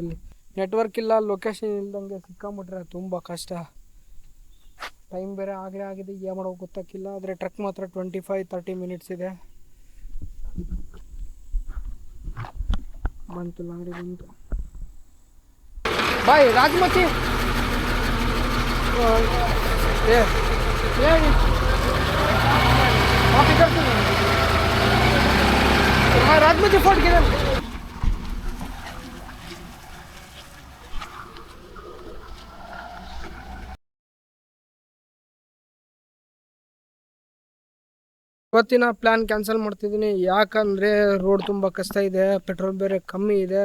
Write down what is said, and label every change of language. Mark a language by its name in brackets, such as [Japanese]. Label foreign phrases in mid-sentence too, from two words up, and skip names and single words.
[Kannada] ಇಲ್ಲಿ ನೆಟ್ವರ್ಕ್ ಇಲ್ಲ, ಲೊಕೇಶನ್ ಇಲ್ದಂಗೆ ಸಿಕ್ಕಾಬಿಟ್ರೆ ತುಂಬ ಕಷ್ಟ. ಟೈಮ್ ಬೇರೆ ಆಗಲೇ ಆಗಿದೆ, ಏನು ಮಾಡೋಕೆ ಗೊತ್ತಾಗಿಲ್ಲ. ಆದರೆ ಟ್ರಕ್ ಮಾತ್ರ 25-30 ಮಿನಿಟ್ಸ್ ಇದೆ. ಬಂತು ಲಾರಿ ಬಂತು. ಬಾಯ್ ರಾಜಮಚ್ಚಿ. [Hindi] राजमची फोर्ट किधर? [Kannada] ಇವತ್ತಿನ [English] plan cancel [Kannada] ಮಾಡ್ತಿದ್ದೀನಿ. ಯಾಕಂದರೆ ರೋಡ್ ತುಂಬ ಕಷ್ಟ ಇದೆ, ಪೆಟ್ರೋಲ್ ಬೇರೆ ಕಮ್ಮಿ ಇದೆ.